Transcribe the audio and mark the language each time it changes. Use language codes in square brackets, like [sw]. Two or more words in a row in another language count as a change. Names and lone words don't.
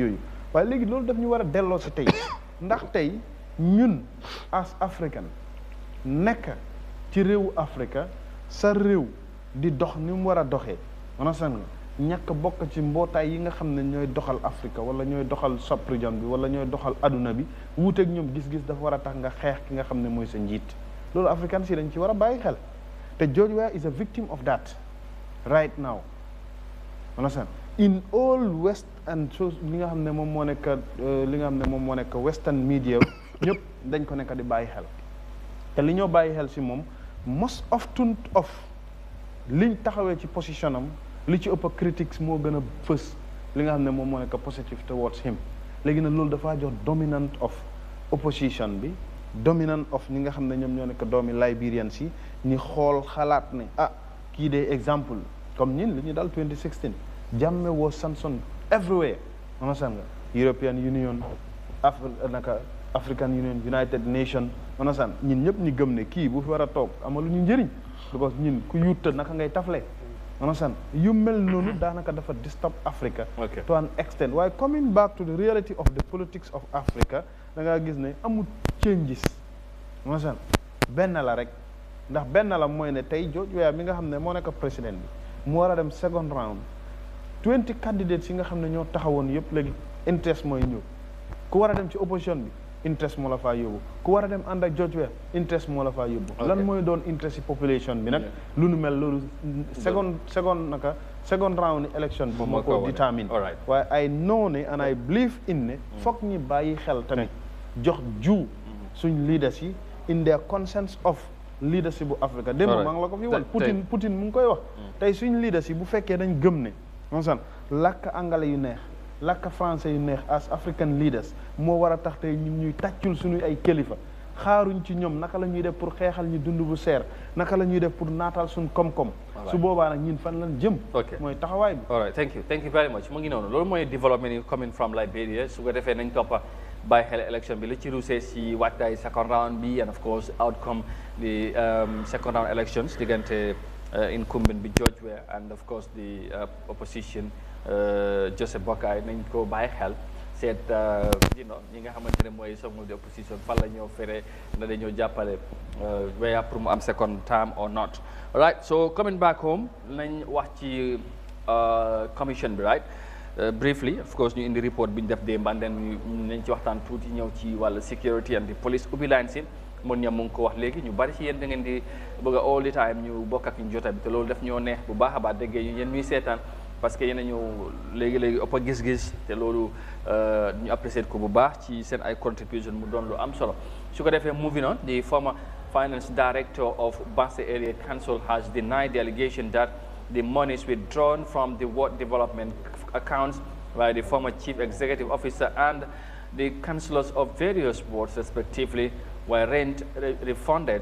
[wo] yooyu waaye léegi loolu daf ñu war a delloo si tey ndax tey ñun [en] as African [wo] nekk ci réewu Afrique sa réew di dox ni mu war a doxee manasan nga ñàkk bokk ci mbootaay yi nga xam ne ñooy doxal Afrique wala ñooy doxal sub-région bi wala ñooy doxal aduna bi wuuteeg ñoom gis-gis dafa war a tax nga xeex ki nga xam ne mooy sa njiit loolu African si dañ ci war a bàyyi xel te [en] George Weah is a victim of that right now understand in all west and so [wo] li nga xam ne moom moo nekk [en] western media [wo] ñëpp dañ ko nekk di bàyyi xel te li ñoo bàyyi xel si moom [en] most often of [wo] liñ taxawee ci position am li ci ëpp critics moo gën a fës li nga xam ne moom moo nekk [en] positive towards him [wo] léegi nag loolu dafaa jox [en] dominant of opposition [wo] bi [en] dominant of [wo] ñi nga xam ne ñoom ñoo nekk doomi Liberian si ñi xool xalaat ne kii de exemple comme ñin li ñu dal 2016 [en] Jammeh was sanctioned everywhere understand [wo] nga European Union African Union United Nations understand ñin ñëpp ñi gëm ne kii bu fi war a toog amalu ñu njëriñ because ñin ku yutta naka ngay tafle understand yu mel noonu daanaka dafa [en] disturb Africa to an extent [wo] waaye [en] coming back to the reality of the politics of Africa [wo] da ngaa gis ne amul changes understand benn la rek ndax benn la mooy ne tey George Weah mi nga xam ne moo nekk président bi mu war a dem [en] second round [wo] 20 candidates yi nga xam ne ñoo taxawoon yëpp léegi interest mooy ñëw ku war a dem ci opposition bi interest moo la faa yóbbu ku war a dem ànd ak George Weah interest moo la faa yóbbu lan mooy doon interest ci population bi nag lu nu mel loolu [en] second round election [wo] bi moo ko determine waaye [en] I know [wo] ne [en] and I believe in [wo] ne foog ñi bàyyi xel tamit jox suñ leaders yi [en] in their consensus of leadership [wo] bu Africa démb maa ngi la ko fi wal Putin mu ngi koy wax tey suñ leaders yi bu fekkee dañ gëm ne monsan làkk angale yu neex lakk français yu neex [en] as African leaders [wo] moo war a tax tey ñun ñuy tàccul suñuy ay kilifa xaaruñ ci ñoom naka la ñuy def pour xeexal ñu dund bu seer naka la ñuy def pour naatal suñ koom-koom su boobaa nag ñun fan lañ jëm mooy taxawaay bi [en] all right thank you very much [wo] mu ngi noonu loolu mooy development yi [en] coming from Liberia [wo] su ko defee nañ toppa bàyyi xel election bi la ci ruusee si waajtaay [en] second round [wo] bi [en] and of course outcome the second round elections [wo] diggante incumbent bi George Weah [en] and of course the opposition Joseph Boakai [wo] nañ ko bàyyi xel seet ñi nga xamante ne mooy [en] some of the opposition [wo] fan la ñoo fere na dañoo jàppale Weah pour mu am [en] second term or not all right so coming back home [wo] nañ wax ci commission bi [en] right briefly of course [wo] ñu indi report bi ñu def démb [en] and then [wo] nañ ci waxtaan tuuti ñëw ci wàllu security [en] and the police [wo] ubbi line si mën ñam mu ngi ko wax léegi ñu bari ci yéen da ngeen di bëgg a [en] all the time [wo] ñu bokk ak ñu jota bi te loolu daf ñoo neex bu baax a baax déggee ñu yéen ñuy seetaan parce que yéen a ñëw léegi-léegi ëpp a gis-gis te loolu ñu apprécier ko bu baax ci seen ay contribution mu doon lu am solo su ko defee [en] moving on the former finance director of Basse Area Council has denied the allegation that the monies withdrawn from the ward development accounts by the former chief executive officer and the councillors of various wards respectively were refunded.